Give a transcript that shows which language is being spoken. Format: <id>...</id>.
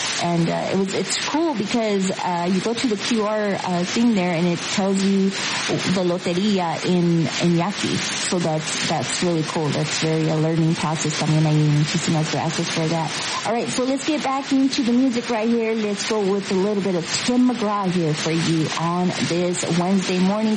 <en>And it's cool because you go to the QR thing there, and it tells you the Lotería in Yaqui. So that's really cool. That's very a learning process.</en> <es>También ahí, muchísimas gracias</es> <en>for that. All right, so let's get back into the music right here. Let's go with a little bit of Tim McGraw here for you on this Wednesday morning.</en>